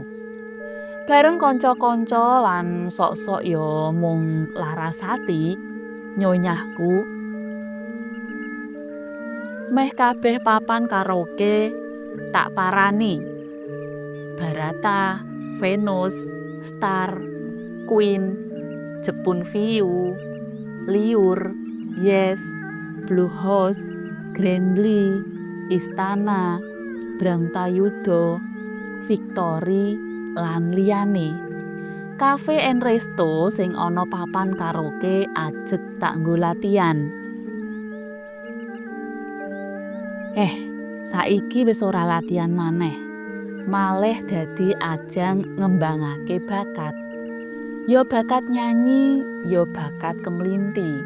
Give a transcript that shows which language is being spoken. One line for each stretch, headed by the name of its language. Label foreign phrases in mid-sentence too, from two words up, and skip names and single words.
Javanese: Bareng kanca-kanca lan sok-sok ya mung larasati, nyonyahku meh kabeh papan karaoke tak parani. Barata, Venus, Star, Queen, Jepun View, Liur, Yes, Blue House, Grandly, Istana, Brangtayuda, Victory, lan liyane.
English: Cafe and resto
Javanese: sing ana papan karaoke ajeg tak nggo latihan. Saiki wis ora latihan maneh. Malih dadi ajang ngembangake bakat. Ya bakat nyanyi, ya bakat kemlinti.